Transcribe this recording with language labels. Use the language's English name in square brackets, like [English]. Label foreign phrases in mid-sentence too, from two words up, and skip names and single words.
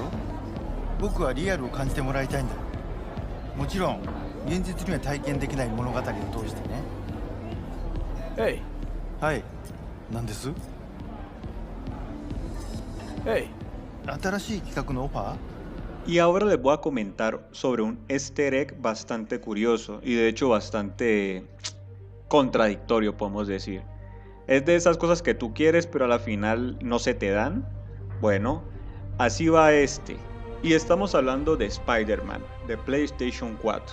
[Japanese] 僕はリアルを感じてもらいたいんだ。もちろん現実には体験できない物語を通してね。 Hey, はい、何です？ hey. 新しい企画のオファー？ [Spanish] Y ahora les voy a comentar sobre un [English] easter egg [Spanish] bastante curioso y de hecho bastante contradictorio, podemos decir. Es de esas cosas que tú quieres pero a la final no se te dan. Bueno, así va este. Y estamos hablando de Spider-Man, de PlayStation 4.